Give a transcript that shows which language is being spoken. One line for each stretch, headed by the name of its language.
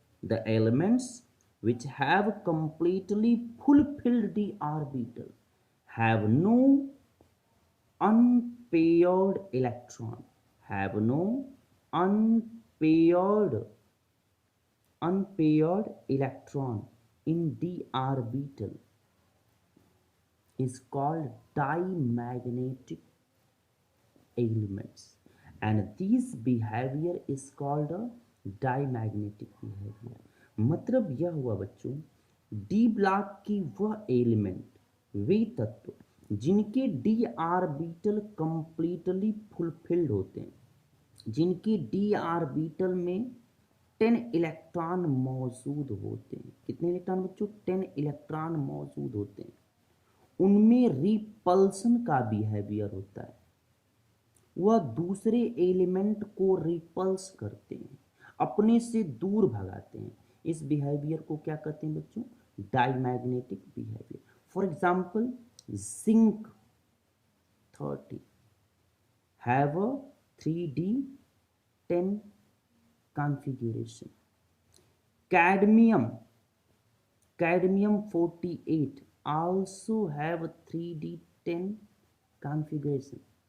English: The elements which have completely fulfilled d orbital have no unpaired electron, have no unpaired electron in d orbital is called diamagnetic elements, and this behavior is called a diamagnetic behavior.
Hindi: मतलब यह हुआ बच्चों, D block की वह element, वे तत्व जिनके D orbital completely fulfilled होते हैं, जिनके डी आर्बिटल में 10 इलेक्ट्रॉन मौजूद होते हैं. कितने इलेक्ट्रॉन बच्चों? 10 इलेक्ट्रॉन मौजूद होते हैं. उनमें रिपल्सन का बिहेवियर होता है, वह दूसरे एलिमेंट को रिपल्स करते हैं, अपने से दूर भगाते हैं. इस बिहेवियर को क्या कहते हैं बच्चों? Diamagnetic behaviour.
English: For example, zinc 30 have a 3d10 configuration. Cadmium 48 also have a 3d10 configuration.